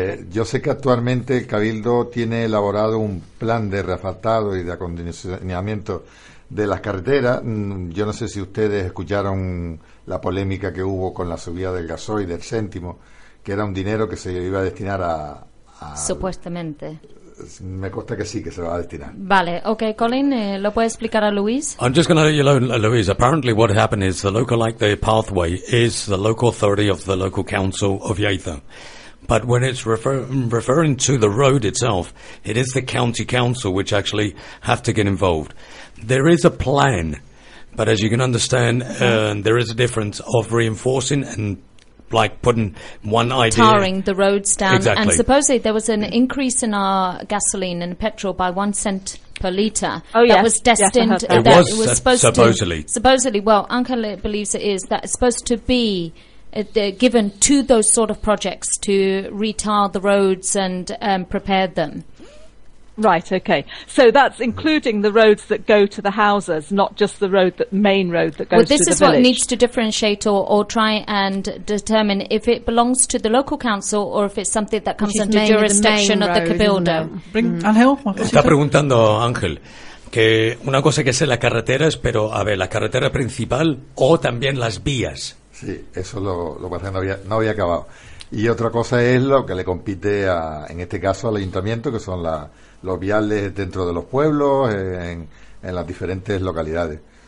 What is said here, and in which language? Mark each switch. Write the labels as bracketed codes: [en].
[es] Yo sé que actualmente el cabildo tiene elaborado un plan de reasfaltado y de acondicionamiento de las carreteras. Yo no sé si ustedes escucharon la polémica que hubo con la subida del gasoil del céntimo, que era un dinero que se iba a destinar a supuestamente. Me consta que sí, que se va a destinar. Vale, okay, Colin, ¿lo puede explicar a Luis? [en] I'm just going to let you know, Luis. Apparently what happened is the local, like the pathway, is the local authority of the local council of Yaitza. But when it's referring to the road itself, it is the county council which actually have to get involved. There is a plan, but as you can understand, there is a difference of reinforcing and like putting one idea... Tarring the roads down. Exactly. And supposedly there was an increase in our gasoline and petrol by 1 cent per liter. Oh, that yes. Was destined, yes, that was supposed supposedly. To, supposedly, well, Anka believes it is, that it's supposed to be given to those sort of projects to retile the roads and prepare them. Right, okay. So that's including the roads that go to the houses, not just the road, that main road that goes to the village. Well, this is what needs to differentiate or try and determine if it belongs to the local council or if it's something that comes under jurisdiction of the cabildo. [es] Ángel, está preguntando Ángel que una cosa que sea las carreteras, pero a ver, la carretera principal o también las vías. Sí, eso lo que no había acabado. Y otra cosa es lo que le compite a, en este caso, al ayuntamiento, que son los viales dentro de los pueblos, en las diferentes localidades.